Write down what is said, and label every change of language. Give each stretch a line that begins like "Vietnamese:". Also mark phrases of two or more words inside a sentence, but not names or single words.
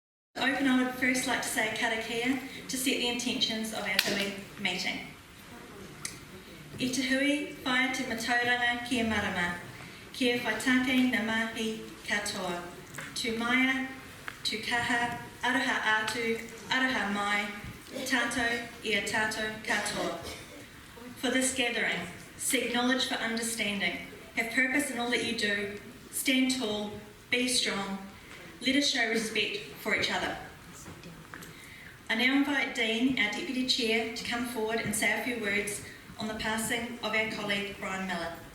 English: To open, I would first like to say a karakia to set the intentions of our hui meeting.
Māori: I te hui, whaia te matauranga kia marama, kia whaitake na mahi katoa, tu maia, tu kaha, araha atu, araha mai, tato, ia tato katoa.
English: For this gathering, seek knowledge for understanding, have purpose in all that you do, stand tall, be strong, let us show respect for each other. I now invite Dean, our Deputy Chair, to come forward and say a few words on the passing of our colleague Brian Miller.